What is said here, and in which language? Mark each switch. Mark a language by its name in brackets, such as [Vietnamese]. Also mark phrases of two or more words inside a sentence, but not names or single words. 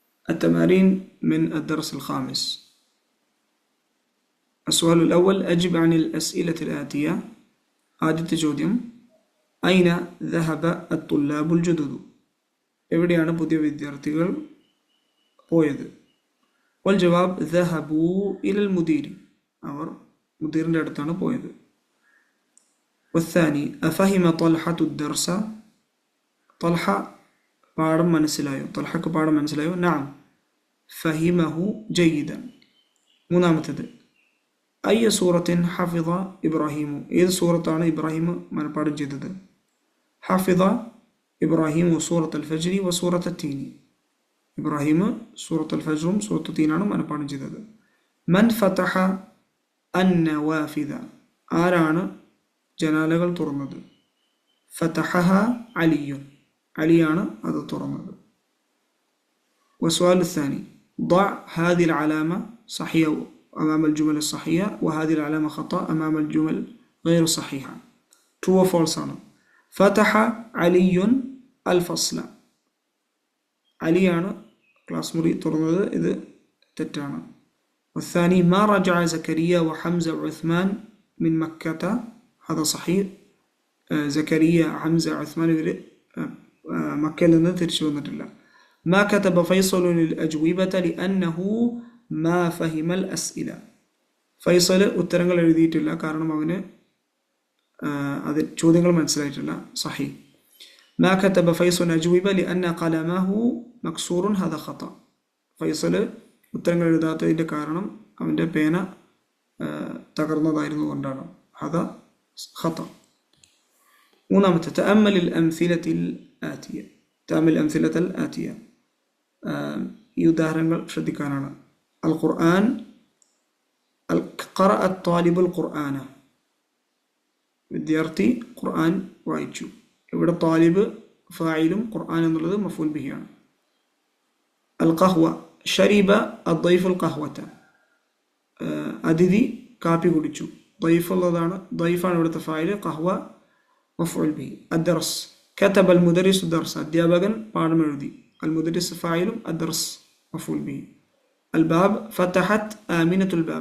[Arabic] التمارين من الدرس الخامس. السؤال الأول أجب عن الأسئلة الآتية. [Malayalam] ആദ്യത്തെ ചോദ്യം [Arabic] أين ذهب الطلاب الجدد? [Malayalam] എവിടെയാണ് പുതിയ വിദ്യാർത്ഥികൾ പോയത്? [Arabic] والجواب ذهبوا إلى المدير. [Malayalam] അവർ മുദീറിന്റെ അടുത്താണ് പോയത്. [Arabic] والثاني أفهم طلحة الدرس? [Malayalam] طلحة പാഠം മനസ്സിലായോ? طلحക്ക് പാഠം മനസ്സിലായോ? [Arabic] نعم فهمه جيدا. മൂന്നാമത്തേത് أي سورة حفظ إبراهيم? [Malayalam] ഏത് സൂറത്താണ് ഇബ്രാഹിം മനപ്പാഠം ചെയ്തത്? [Arabic] حفظ إبراهيم سورة الفجر وسورة التين. [Malayalam] ഇബ്രാഹിം സൂറത്ത് അൽ ഫജ്റും സൂറത്ത് തീനാണ് മനപ്പാഠം ചെയ്തത്. [Arabic] من فتح النوافذ? [Malayalam] ആരാണ് ജനാലകൾ തുറന്നത്? [Arabic] فتحها علي. [Malayalam] അലിയാണ് അത് തുറന്നത്. [Arabic] والسؤال الثاني ضع هذه العلامة صحيحة أمام الجمل الصحيحة وهذه العلامة خطأ أمام الجمل غير صحيحة. [English] true or false [Arabic] ആണ്. فتح علي الفصل. [Malayalam] അലിയാണ് ക്ലാസ് മുറി തുറന്നത്, ഇത് തെറ്റാണ്. [Arabic] والثاني ما رجع زكريا وحمزة وعثمان من مكة. هذا صحيح. [Malayalam] زكريا حمزة عثمان ഇവർ മക്കയിൽ നിന്ന് തിരിച്ചു വന്നിട്ടില്ല. [Arabic] ما كتب فيصل الأجوبة لأنه ما فهم الأسئلة. [Malayalam] ഫൈസൽ ഉത്തരങ്ങൾ എഴുതിയിട്ടില്ല, കാരണം അവന് അത് ചോദ്യങ്ങൾ മനസ്സിലായിട്ടില്ല. [Arabic] صحيح. ما كتب فيصل الأجوبة لأن قلمه مكسور. هذا خطأ. [Malayalam] ഫൈസൽ ഉത്തരങ്ങൾ എഴുതാത്തതിൻ്റെ കാരണം അവൻ്റെ പേന തകർന്നതായിരുന്നു കൊണ്ടാണ്. [Arabic] هذا خطأ. മൂന്നാമത്തെ تأمل الأمثلة الآتية. تأمل الأمثلة الآتية. [Malayalam] ഈ ഉദാഹരണങ്ങൾ ശ്രദ്ധിക്കാനാണ്. [Arabic] القرآن قرأ الطالب القرآن. [Malayalam] വിദ്യാർത്ഥി ഖുർആൻ വായിച്ചു. ഇവിടെ താലിബ് ഫായിലും ഖുർആൻ എന്നുള്ളത് മഫൂൽ ബിഹിയാണ്. [Arabic] القهوة شرب الضيف القهوة. [Malayalam] അതിഥി കാപ്പി കുടിച്ചു. ضيف ഉള്ളതാണ്, ضيഫാണ് ഇവിടുത്തെ ഫായിൽ, [Arabic] قهوة مفعول به. الدرس كتب المدرس الدرس. [Malayalam] അധ്യാപകൻ പാഠം എഴുതി. [Arabic] المدرس ഫായിലും الدرس مفعول به. الباب فتحت آمنة الباب.